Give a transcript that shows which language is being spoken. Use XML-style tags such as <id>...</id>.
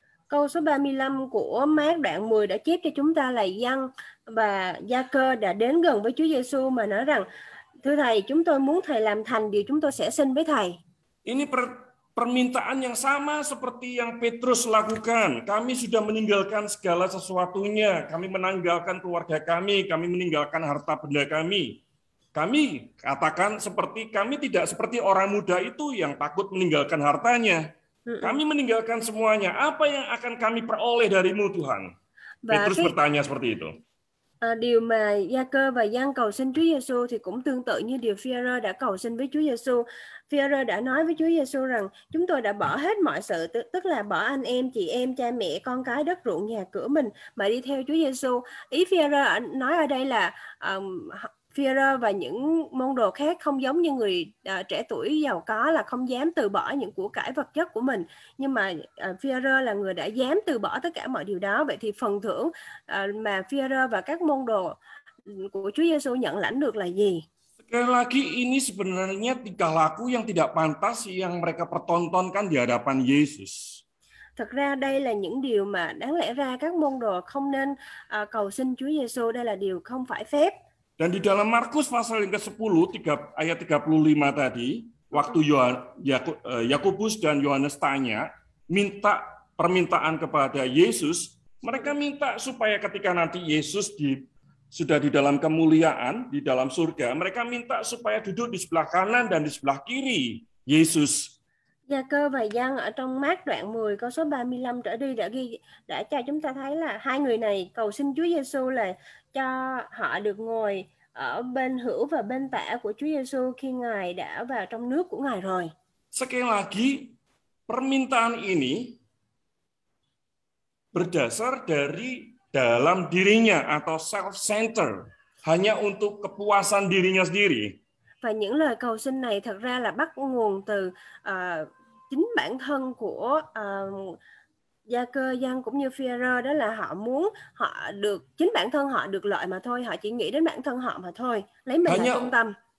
<vi>Câu số 35 của Mác đoạn 10 đã chép cho chúng ta là Giăng và Gia-cơ đã đến gần với Chúa Giêsu mà nói rằng: Thưa Thầy, chúng tôi muốn Thầy làm thành điều chúng tôi sẽ xin với Thầy.</vi> <id>Ini permintaan yang sama seperti yang Petrus lakukan. Kami sudah meninggalkan segala sesuatunya. Kami meninggalkan keluarga kami meninggalkan harta benda kami. Kami katakan kami tidak seperti orang muda itu yang takut meninggalkan hartanya. Kami meninggalkan semuanya. Apa yang akan kami peroleh darimu, Tuhan? Petrus bertanya seperti itu.</id> <vi>Điều mà Gia-cơ và Giăng cầu xin Chúa Giêsu thì cũng tương tự như điều Phi-e-rơ đã cầu xin với Chúa Giêsu. Phi-e-rơ đã nói với Chúa Giêsu rằng: chúng tôi đã bỏ hết mọi sự, tức là bỏ anh em, chị em, cha mẹ, con cái, đất ruộng, nhà cửa mình mà đi theo Chúa Giêsu. Ý Phi-e-rơ nói ở đây là Phi-e-rơ và những môn đồ khác không giống như người trẻ tuổi giàu có là không dám từ bỏ những của cải vật chất của mình, nhưng mà Phi-e-rơ là người đã dám từ bỏ tất cả mọi điều đó. Vậy thì phần thưởng mà Phi-e-rơ và các môn đồ của Chúa Giêsu nhận lãnh được là gì?</vi> <id>Sekali lagi, ini sebenarnya tingkah laku yang tidak pantas yang mereka pertontonkan di hadapan Yesus.</id> <vi>Thật ra đây là những điều mà đáng lẽ ra các môn đồ không nên cầu xin Chúa Giêsu. Đây là điều không phải phép.</vi> <id>Dan di dalam Markus pasal yang ke-10 ayat 35 tadi, waktu Yakobus dan Yohanes minta permintaan kepada Yesus, mereka minta supaya ketika nanti Yesus sudah di dalam kemuliaan, di dalam surga, mereka minta supaya duduk di sebelah kanan dan di sebelah kiri Yesus.</id> <vi>Gia-cơ và Giăng ở trong Mác đoạn 10 câu số 35 trở đi đã cho chúng ta thấy là hai người này cầu xin Chúa Giêsu là cho họ được ngồi ở bên hữu và bên tả của Chúa Giêsu khi Ngài đã vào trong nước của Ngài rồi.</vi> <id>Sekali lagi, permintaan ini berdasar dari dalam dirinya atau self-centered, hanya untuk kepuasan dirinya sendiri.</id> <vi>Và những lời cầu xin này thật ra là bắt nguồn từ chính bản thân của Gia-cơ, Giăng cũng như Phi-e-rơ, đó là họ muốn chính bản thân họ được lợi mà thôi, họ chỉ nghĩ đến bản thân họ mà thôi, lấy mình là trung tâm.</vi>